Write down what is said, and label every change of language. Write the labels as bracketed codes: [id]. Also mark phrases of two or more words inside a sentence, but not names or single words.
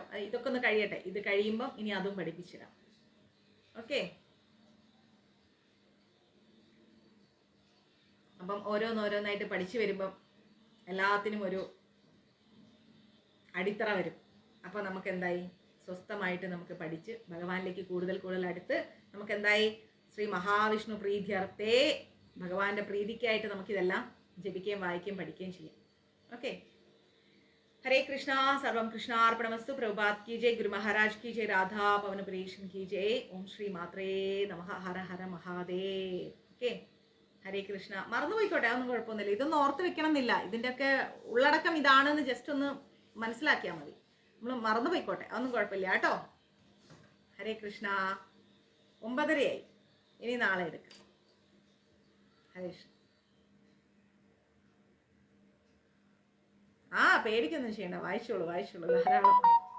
[ml] ഇതൊക്കെ ഒന്ന് കഴിയട്ടെ, ഇത് കഴിയുമ്പം ഇനി അതും പഠിപ്പിച്ചു തരാം. ഓക്കെ, അപ്പം ഓരോന്നോരോന്നായിട്ട് പഠിച്ചു വരുമ്പം എല്ലാത്തിനും ഒരു അടിത്തറ വരും. അപ്പോൾ നമുക്ക് എന്തായി, സ്വസ്ഥമായിട്ട് നമുക്ക് പഠിച്ച് ഭഗവാനിലേക്ക് കൂടുതൽ അടുത്ത് നമുക്ക് എന്തായി, ശ്രീ മഹാവിഷ്ണു പ്രീത്യർത്ഥേ, ഭഗവാന്റെ പ്രീതിക്കായിട്ട് നമുക്കിതെല്ലാം ജപിക്കുകയും വായിക്കുകയും പഠിക്കുകയും ചെയ്യാം. ഓക്കെ, [sa] हरे कृष्णा, सर्वं कृष्णार्पणमस्तु। [hi] प्रभुपाद की जय, गुरु महाराज की जय, राधा पवन प्रेषण की जय। [sa] ओम श्री मात्रे नमः, हर हर महादेव. [ml] ഓക്കെ, ഹരേ കൃഷ്ണ. മറന്നുപോയിക്കോട്ടെ, അതൊന്നും കുഴപ്പമൊന്നുമില്ല. ഇതൊന്നും ഓർത്ത് വെക്കണം എന്നില്ല, ഇതിൻ്റെയൊക്കെ ഉള്ളടക്കം ഇതാണെന്ന് ജസ്റ്റ് ഒന്ന് മനസ്സിലാക്കിയാൽ മതി. നമ്മൾ മറന്നുപോയിക്കോട്ടെ, അതൊന്നും കുഴപ്പമില്ല കേട്ടോ. ഹരേ കൃഷ്ണ. 9:30 ഇനി നാളെ എടുക്കാം. ഹരേ കൃഷ്ണ. പേടിക്കൊന്നും ചെയ്യണ്ട, വായിച്ചോളൂ ധാരാളം.